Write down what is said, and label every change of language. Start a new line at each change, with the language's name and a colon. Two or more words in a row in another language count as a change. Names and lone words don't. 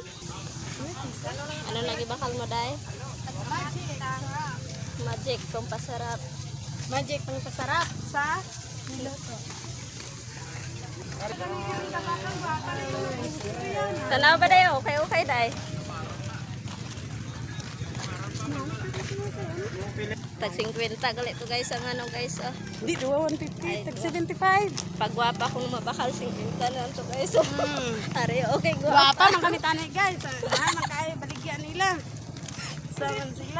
Hiligaynon: Ano lagi bakal mo day? Magic pampasarap. Magic pang pasarap sa niluto. Tanaw ba day? Okay, okay day. Tag 50 gali to guys ang ano guys. Oh. Hindi, 150. Tag 75. Pagwapa kung mabakal 50 na to guys. Oh. Ari, okay gwapa. Guwapa man kami tanay, guys. Makaya baligyan nila. Saman sila.